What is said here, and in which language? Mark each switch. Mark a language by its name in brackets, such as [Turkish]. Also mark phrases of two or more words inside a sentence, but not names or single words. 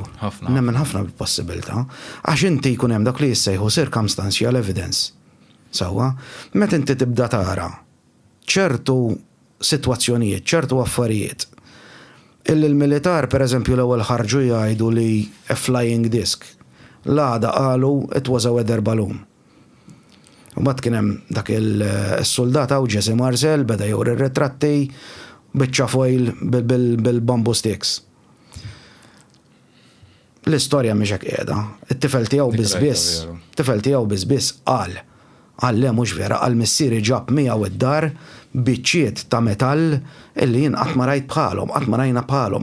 [Maltese] Ħafna. Nemmen ħafna bil-possibilità. Għax inti jkun hemm dak li jissejħu [English] circumstantial evidence. [Maltese] Sewwa, meta inti tibda tara ċertu sitwazzjonijiet, ċertu affarijiet. Il-militar, per eżempju, l-ewwel ħarġu jgħidu li [English] a flying disc. [Maltese] L-għada qalu [English] it was a weather balloon. [Maltese] U mbagħad kien hemm dak il-soldat hawn Jesse Marcel beda juri r-ritratti biċċa foil bil- [English] bamboo sticks. [Maltese] L-istorja mhix hekk qiegħda. It-tifel tiegħu biss qal le mhux vera, qal missieri ġab miegħu id-dar biċċiet ta' metall illi jien qatt ma rajt bħalhom, qatt ma rajna bħalhom.